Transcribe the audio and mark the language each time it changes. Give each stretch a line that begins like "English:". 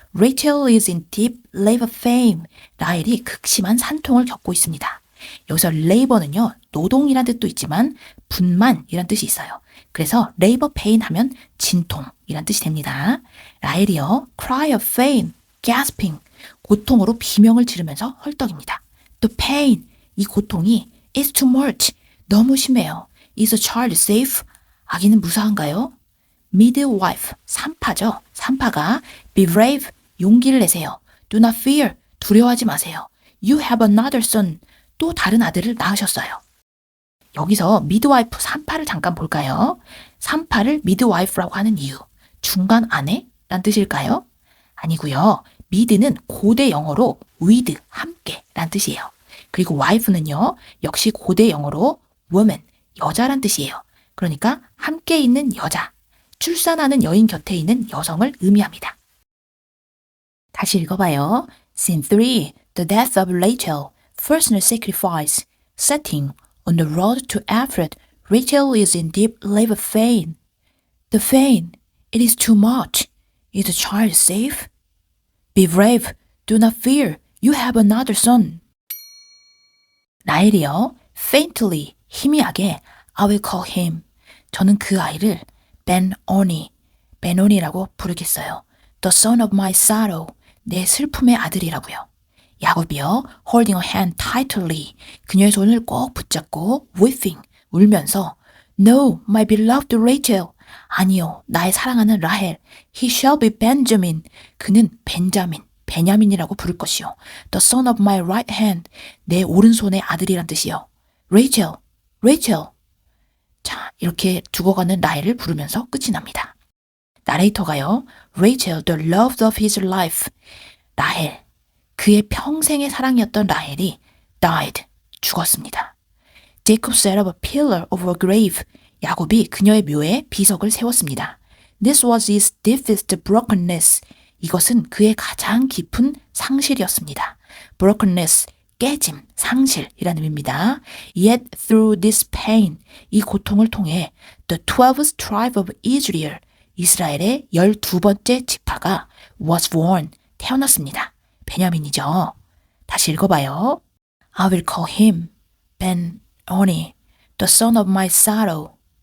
English: Rachel is in deep labor pain.
Korean: 라헬이 극심한 산통을 겪고 있습니다. 여기서 labor는요. 노동이란 뜻도 있지만 분만이란 뜻이 있어요. 그래서 labor pain 하면 진통이란 뜻이 됩니다.
English: 라헬이요. cry of pain, gasping.
Korean: 고통으로 비명을 지르면서 헐떡입니다.
English: The pain,
Korean: 이 고통이
English: is too much,
Korean: 너무 심해요.
English: Is the child safe?
Korean: 아기는 무사한가요? midwife, 산파죠. 산파가
English: be brave,
Korean: 용기를 내세요.
English: Do not fear,
Korean: 두려워하지 마세요.
English: You have another son,
Korean: 또 다른 아들을 낳으셨어요. 여기서 midwife, 산파를 잠깐 볼까요? 산파를 midwife라고 하는 이유, 중간 아내란 뜻일까요? 아니고요. mid는 고대 영어로 with, 함께 란 뜻이에요. 그리고 wife는요, 역시 고대 영어로 woman, 여자란 뜻이에요. 그러니까 함께 있는 여자, 출산하는 여인 곁에 있는 여성을 의미합니다. 다시 읽어봐요.
English: Scene 3. The death of Rachel. Personal sacrifice. Setting. On the road to Ephrath, Rachel is in deep labor pain. The pain. It is too much. Is the child safe? Be brave. Do not fear. You have another son.
Korean: 라헬이요.
English: Faintly, 희미하게 I will call him.
Korean: 저는 그 아이를 Ben-Oni, 부르겠어요.
English: The son of my sorrow,
Korean: 내 슬픔의 아들이라고요. 야곱이요,
English: holding her hand tightly,
Korean: 그녀의 손을 꼭 붙잡고
English: weeping,
Korean: 울면서
English: No, my beloved Rachel,
Korean: 아니요, 나의 사랑하는 라헬,
English: he shall be Benjamin,
Korean: 그는 베냐민이라고 부를 것이요.
English: The son of my right hand,
Korean: 내 오른손의 아들이란 뜻이요.
English: Rachel.
Korean: 자, 이렇게 죽어가는 라헬을 부르면서 끝이 납니다. 나레이터가요.
English: Rachel, the love of his life.
Korean: 라헬, 그의 평생의 사랑이었던 라헬이 died, 죽었습니다.
English: Jacob set up a pillar over a grave.
Korean: 야곱이 그녀의 묘에 비석을 세웠습니다.
English: This was his deepest brokenness.
Korean: 이것은 그의 가장 깊은 상실이었습니다. brokenness, 깨짐, 상실이라는 의미입니다.
English: Yet through this pain,
Korean: 이 고통을 통해
English: the 12th tribe of Israel,
Korean: 이스라엘의 12번째 지파가
English: was born,
Korean: 태어났습니다. 베냐민이죠. 다시 읽어봐요.
English: I will call him Ben-Oni, the son of my sorrow.